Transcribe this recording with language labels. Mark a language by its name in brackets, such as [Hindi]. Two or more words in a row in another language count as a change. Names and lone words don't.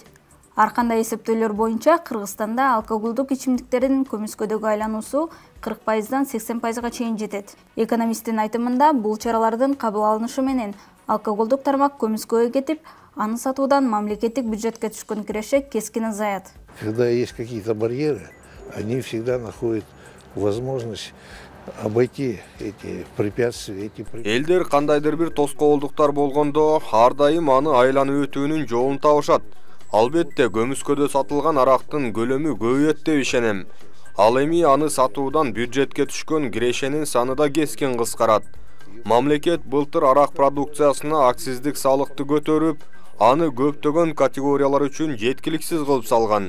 [Kyrgyz] Ар кандай эсептөөлөр боюнча Кыргызстанда алкоголдук ичимдиктердин көмүскөдөгү айлануусу 40%дан 80%га чейин жетет. Экономисттин айтымында бул чаралардын кабыл алынышы менен алкоголдук тармак көмүскөгө кетип, аны сатуудан мамлекеттик бюджетке түшкөн киреше кескин азаят. [Russian] Когда есть какие-то барьеры, они всегда находят возможность обойти эти препятствия. [Kyrgyz] Элдер кандайдыр бир тоскоолдуктар болгондо ар дайым аны айланып өтүүнүн жолун табышат. Албетте көмүскөдө сатылган арактын көлөмү көбөйөт деп ишенем. Ал эми аны сатуудан бюджетке түшкөн кирешенин саны да кескин кыскарат. Мамлекет былтыр арак продукциясына акциздик салыкты көтөрүп, аны көптөгөн категориялар үчүн жеткиликсиз кылып салган.